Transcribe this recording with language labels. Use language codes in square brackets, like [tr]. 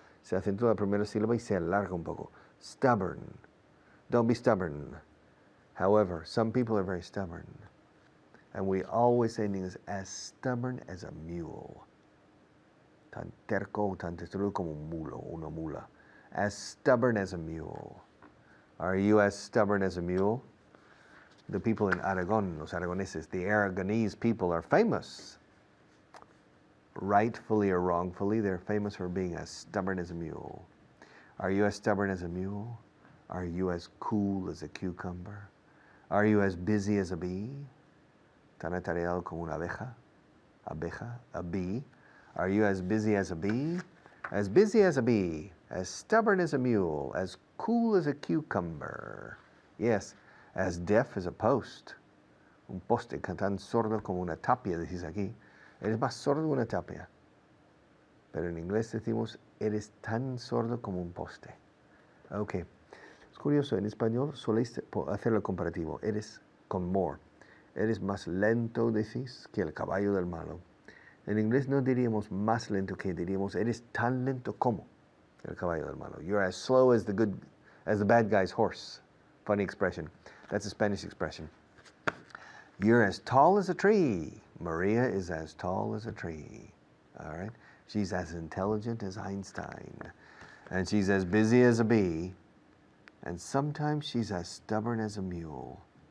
[es] Se acentúa la primera sílaba y se alarga un poco. [en] Stubborn. Don't be stubborn. However, some people are very stubborn. And we always say things as stubborn as a mule. [es] Tan terco, tan testudo como un mulo, una mula. [en] As stubborn as a mule. Are you as stubborn as a mule? The people in Aragon, [es] los aragoneses, [en] the Aragonese people are famous. Rightfully or wrongfully, they're famous for being as stubborn as a mule. Are you as stubborn as a mule? Are you as cool as a cucumber? Are you as busy as a bee? [es] Tan atareado como una abeja? [en] A bee. Are you as busy as a bee? As busy as a bee, as stubborn as a mule, as cool as a cucumber. Yes, as deaf as a post. [es] Un poste tan sordo como una tapia, decís aquí. Eres más sordo que una tapia. Pero en inglés decimos, eres tan sordo como un poste. Ok. Es curioso, en español soléis hacer el comparativo. Eres con more. Eres más lento, decís, que el caballo del malo. En inglés no diríamos más lento que, diríamos, eres tan lento como el caballo del malo. [en] You're as slow as the bad guy's horse. Funny expression. That's a Spanish expression. You're as tall as a tree. Maria is as tall as a tree. All right? She's as intelligent as Einstein. And she's as busy as a bee. And sometimes she's as stubborn as a mule.